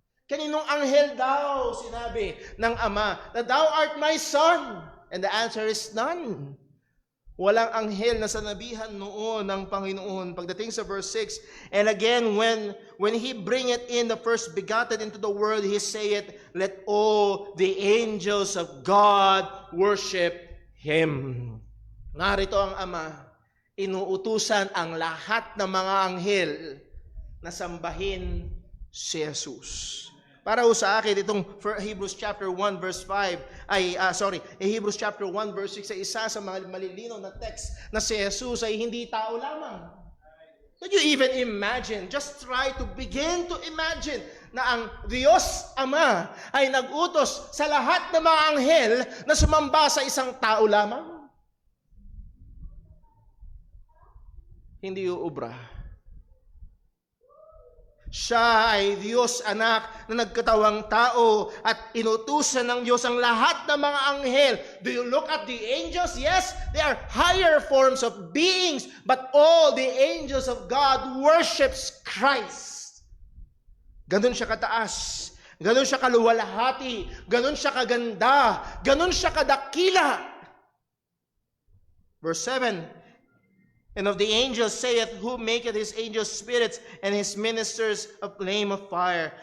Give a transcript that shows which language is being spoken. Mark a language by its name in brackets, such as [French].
[Filipino] Kaninong anghel daw sinabi ng Ama na [English] Thou art my Son? And the answer is none. [Filipino] Walang anghel na sanabihan noon ng Panginoon. Pagdating sa verse 6, [English] and again, when He bringeth in the first begotten into the world, He saith, let all the angels of God worship Him. [Filipino] Narito ang Ama, inuutusan ang lahat ng mga anghel na sambahin si Jesus. Para sa akin, itong Hebrews chapter 1 verse 5, Hebrews chapter 1 verse 6 ay isa sa mga malilinaw na text na si Jesus ay hindi tao lamang. [English] Could you even imagine, just try to begin to imagine [Filipino] na ang Diyos Ama ay nag-utos sa lahat ng mga anghel na sumamba sa isang tao lamang? Hindi uubra. Siya ay Diyos anak na nagkatawang tao at inutusan ng Diyos ang lahat ng mga anghel. [English] Do you look at the angels? Yes, they are higher forms of beings, but all the angels of God worships Christ. [Filipino] Ganun siya kataas, ganun siya kaluwalhati, ganun siya kaganda, ganun siya kadakila. [English] Verse 7, and of the angels saith, who maketh his angels spirits, and his ministers a flame of fire.